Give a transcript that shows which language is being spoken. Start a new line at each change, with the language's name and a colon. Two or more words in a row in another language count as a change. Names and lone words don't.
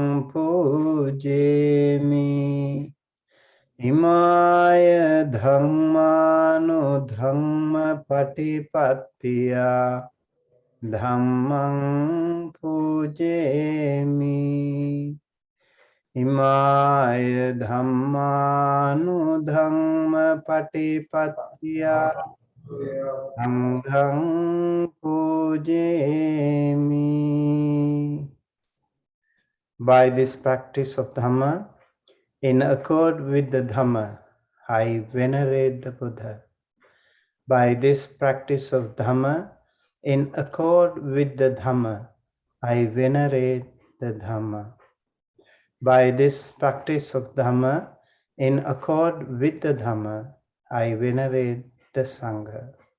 Pali: pujemi Imaya dhamma patipattiya dhammang pujemi Imaya dhamma patipattiya sanghang pujemi.
English: By this practice of Dhamma, in accord with the Dhamma, I venerate the Buddha. By this practice of Dhamma, in accord with the Dhamma, I venerate the Dhamma. By this practice of Dhamma, in accord with the Dhamma, I venerate the Sangha.